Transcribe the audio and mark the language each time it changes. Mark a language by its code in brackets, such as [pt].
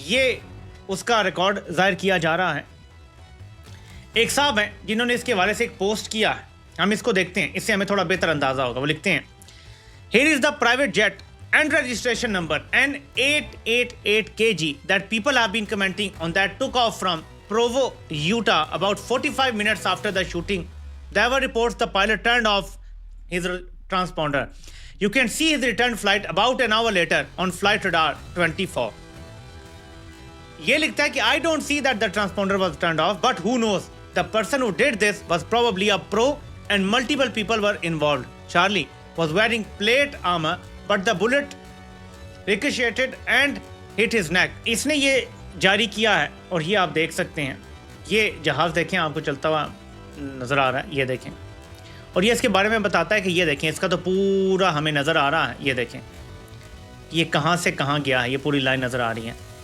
[hi] ये उसका रिकॉर्ड जाहिर किया जा रहा है। एक साहब हैं जिन्होंने इसके हवाले से एक पोस्ट किया है। हम इसको देखते हैं, इससे हमें थोड़ा बेहतर अंदाजा होगा। वो लिखते हैं, [en] Here is the private jet and registration number N888 KG that people have been commenting on that took off from Provo, Utah about 45 minutes after the shooting. There were reports the pilot turned off his transponder. You can see his return flight about an hour later on flight radar 24. [hi] ये लिखता है कि [en] I don't see that the transponder was turned off, but who knows? The person who did this was probably a pro and multiple people were involved. Charlie was wearing plate armor, but the bullet ricocheted and hit his neck. [hi] इसने ये जारी किया है, और ये आप देख सकते हैं। ये जहाज़ देखें, आपको चलता हुआ नज़र आ रहा है। ये देखें, और ये इसके बारे में बताता है कि ये देखें, इसका तो पूरा हमें नज़र आ रहा है। ये देखें ये कहाँ से कहाँ गया है, ये पूरी लाइन नज़र आ रही है।